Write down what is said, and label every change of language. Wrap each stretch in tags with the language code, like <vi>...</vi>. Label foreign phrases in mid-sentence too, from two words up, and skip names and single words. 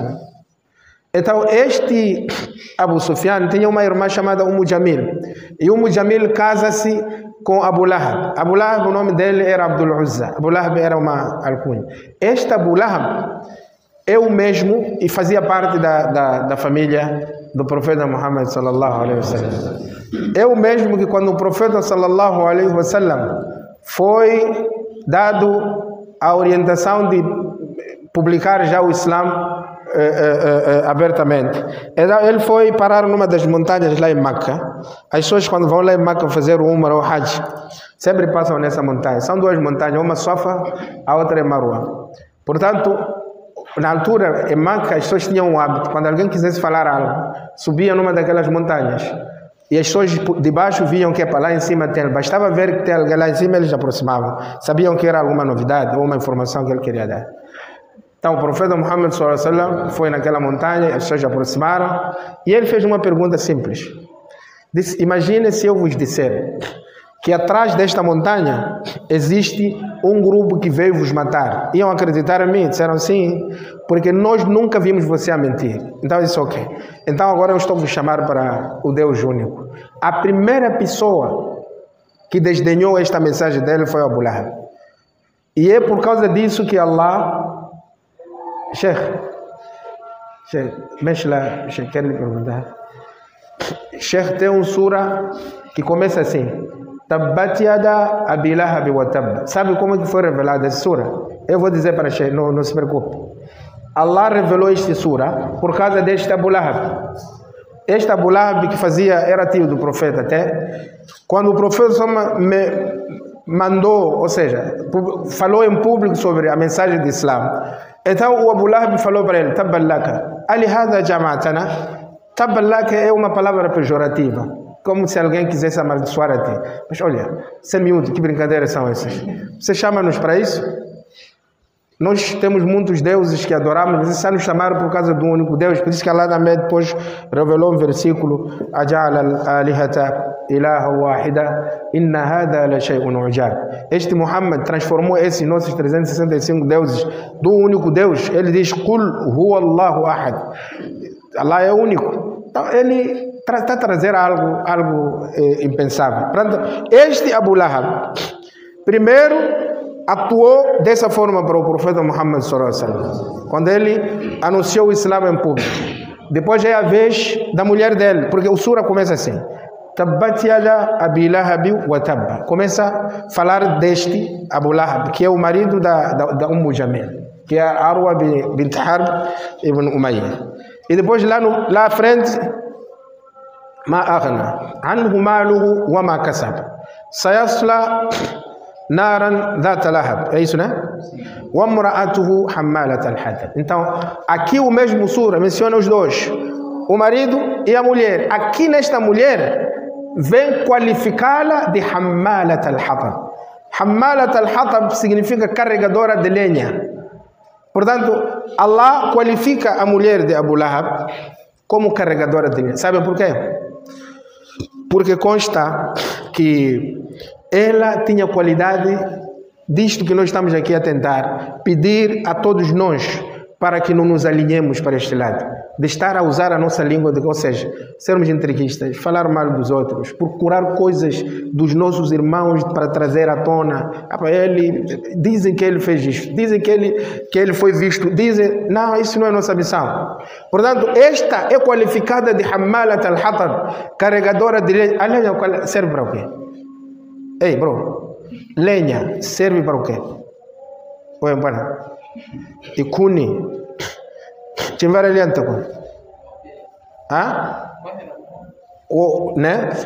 <pt>Então, este Abu Sufyan tinha uma irmã chamada Jamil. E Jamil casa-se com Abu Lahab. Abu Lahab, o nome dele era Abdul Uzza. Abu Lahab era uma alcunha. Este Abu Lahab é o mesmo e fazia parte da família do profeta Muhammad</pt> <ar>صلى الله عليه وسلم.</ar> <pt>É o mesmo que quando o profeta</pt> <ar>صلى الله عليه وسلم</ar> <pt>foi dado a orientação de publicar já o Islã abertamente. Ele foi parar numa das montanhas lá em Meca. As pessoas quando vão lá em Meca fazer o Umrah ou Hajj, sempre passam nessa montanha. São 2 montanhas, uma Safa, a outra é Marwa. Portanto, na altura, em Meca, as pessoas tinham um hábito, quando alguém quisesse falar algo, subia numa daquelas montanhas. E as pessoas de baixo viam que para lá em cima tem. Bastava ver que tem alguém lá em cima, eles aproximavam. Sabiam que era alguma novidade ou uma informação que ele queria dar. Então o profeta Muhammad</pt> <ar>صلى الله عليه وسلم</ar> <pt>foi naquela montanha, as pessoas se aproximaram, e ele fez uma pergunta simples. Disse: imagine se eu vos disser que atrás desta montanha existe um grupo que veio vos matar. Iam acreditar em mim? Disseram sim, porque nós nunca vimos você a mentir. Então isso ok. Então agora eu estou a vos chamar para o Deus único. A primeira pessoa que desdenhou esta mensagem dele foi Abu Lahab. E é por causa disso que Allah... Sheikh, mexe lá, Sheikh, quero lhe perguntar. Sheikh tem um sura que começa assim:</pt> <ar>تبت يدا أبي لهب وتب.</ar> <pt>Sabe como é que foi revelada essa sura? Eu vou dizer para Sheikh, não se preocupe. Allah revelou esta sura por causa deste Abu Lahab. Este Abu Lahab que era tio do profeta até. Quando o profeta mandou, ou seja, falou em público sobre a mensagem do Islã, então o Abu Lahab falou para ele:</pt> <ar>تبا لك، ألهذا جمعتنا. تبا لك</ar> <pt>é uma palavra pejorativa, como se alguém quisesse amaldiçoar a ti. Mas olha, sem miúdo, que brincadeiras são essas? Você chama-nos para isso? Nós temos muitos deuses que adoramos, mas está nos chamar por causa do único Deus. Por isso que Allah também depois revelou um versículo:</pt> <ar>أجعل الآلهة إلها واحدا إن هذا لشيء عجاب.</ar> <pt>Este Muhammad transformou esses nossos 365 deuses do único Deus. Ele diz:</pt> <ar>قل هو الله أحد.</ar> <pt>Allah é único. Então ele está a trazer algo impensável. Portanto, este Abu Lahab, primeiro, atuou dessa forma para o profeta Muhammad</pt> <ar>صلى الله عليه وسلم,</ar> <pt>quando ele anunciou o Islã em público. Depois é a vez da mulher dele, porque o sura começa assim:</pt> <ar>تبت يدا أبي لهب وتب.</ar> <pt>Começa a falar deste Abu Lahab, que é o marido da Ummu Jamil, que é Arwa bint Harb ibn Umayyah. E depois lá à frente,</pt> <ar>ما أغنى عنه ماله وما كسب سيصلى نارا ذات لهب.</ar> <pt>É isso, né?</pt> <ar>وامرأته حمالة الحطب.</ar> <pt>Então, aqui o mesmo sura menciona os dois, o marido e a mulher. Aqui nesta mulher vem qualificá-la de</pt> <ar>حمالة الحطب. حمالة الحطب</ar> <pt>significa carregadora de lenha. Portanto, Allah qualifica a mulher de Abu Lahab como carregadora de lenha. Sabem por quê? Porque consta que ela tinha qualidade disto que nós estamos aqui a tentar pedir a todos nós, para que não nos alinhemos para este lado, de estar a usar a nossa língua, ou seja, sermos intriguistas, falar mal dos outros, procurar coisas dos nossos irmãos para trazer à tona. Dizem que ele fez isto, dizem que ele foi visto, dizem, não, isso não é nossa missão. Portanto, esta é qualificada de</pt> <ar>حمالة الحطب,</ar> <pt>carregadora de lenha. A lenha serve para o quê? Ei, bro, lenha serve para o quê? Oi, para e kuni timbara alianta com né?</pt>